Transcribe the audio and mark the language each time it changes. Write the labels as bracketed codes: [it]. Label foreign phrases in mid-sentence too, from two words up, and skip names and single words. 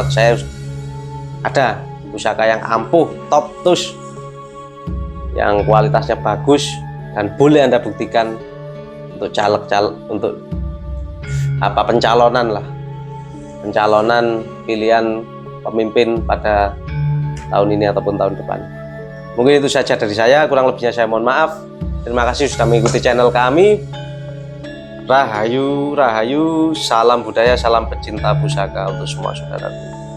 [id] Saya ada pusaka yang ampuh, top tus, yang kualitasnya bagus dan boleh Anda buktikan untuk caleg-caleg, untuk pencalonan pilihan pemimpin pada tahun ini ataupun tahun depan. Mungkin itu saja dari saya, kurang lebihnya saya mohon maaf. Terima kasih sudah mengikuti channel kami. Rahayu, rahayu, salam budaya, salam pecinta pusaka untuk semua saudaraku.